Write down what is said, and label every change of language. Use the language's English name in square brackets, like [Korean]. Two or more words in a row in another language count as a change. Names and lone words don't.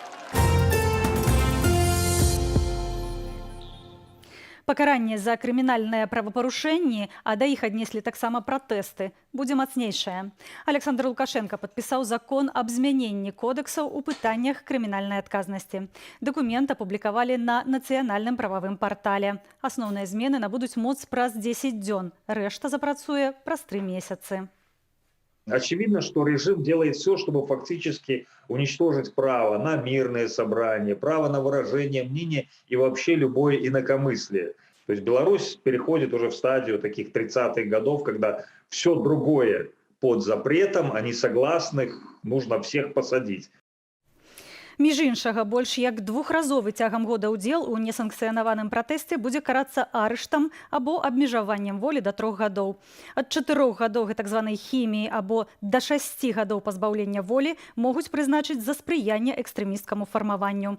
[Belarusian] Пакаранне за крымінальныя правапарушэнні, а да іх аднеслі таксама пратэсты, будзе мацнейшае. Александр Лукашенко падпісаў закон аб змяненні кодэксаў у пытаннях крымінальнай адказнасці. Дакумент апублікавалі на нацыянальным прававым партале. Асноўныя змены набудуць моц праз 10 дзён, рэшта запрацуе праз 3 месяцы. [Russian] Очевидно, что режим делает все, чтобы фактически уничтожить право на мирные собрания, право на выражение мнения и вообще любое инакомыслие. То есть Беларусь переходит уже в стадию таких 30-х годов, когда все другое под запретом, а несогласных нужно всех посадить. [Belarusian] Між іншага, больш як двухразовы цягам года ўдзел у несанкцыянаваным пратэсце будзе карацца арыштам або абмежаваннем волі да 3 гадоў. Ад 4 гадоў гэтак званай хіміі або да 6 гадоў пазбаўлення волі могуць прызначыць за спрыянне экстрэмісцкаму фармаванню.